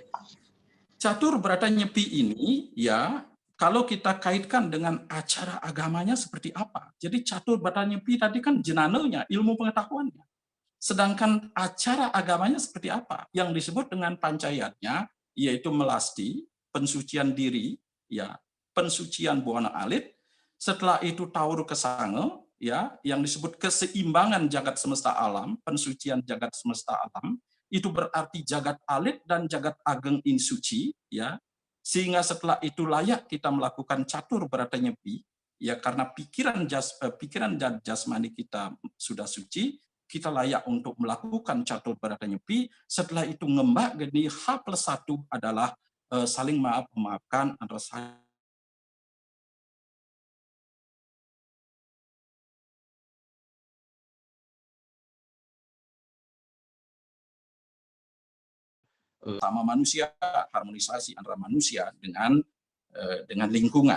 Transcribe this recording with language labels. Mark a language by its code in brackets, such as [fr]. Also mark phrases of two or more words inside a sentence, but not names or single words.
[id] Catur Berata Nyepi ini ya, kalau kita kaitkan dengan acara agamanya seperti apa. Jadi Catur Berata Nyepi tadi kan jenanonya, ilmu pengetahuannya. Sedangkan acara agamanya seperti apa? Yang disebut dengan pancayatnya, yaitu melasti, pensucian diri, ya, pensucian buana alit. Setelah itu Tauru Kesange, ya, yang disebut keseimbangan jagat semesta alam, pensucian jagat semesta alam. Itu berarti jagat alit dan jagat ageng in suci, ya, sehingga setelah itu layak kita melakukan catur berata nyepi, ya, karena pikiran jasmani kita sudah suci, kita layak untuk melakukan catur berata nyepi. Setelah itu ngembak geni H+1 adalah saling memaafkan antara sama manusia, harmonisasi antara manusia dengan lingkungan.